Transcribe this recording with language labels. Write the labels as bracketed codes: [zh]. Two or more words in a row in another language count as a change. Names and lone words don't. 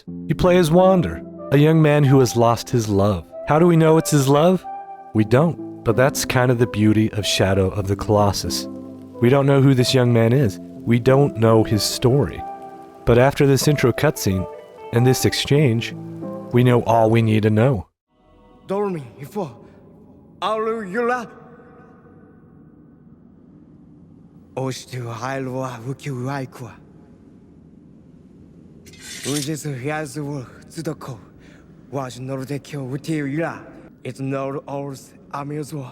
[en] You play as Wander, a young man who has lost his love. How do we know it's his love? We don't. But that's kind of the beauty of Shadow of the Colossus. We don't know who this young man is. We don't know his story. But after this intro cutscene and this exchange, we know all we need to know. Dormi ifo aluyula Oshtu hailwa wuku aikwa Ujisu hiazu tsudoko was nordekyo wutira. It's not ours amuswa.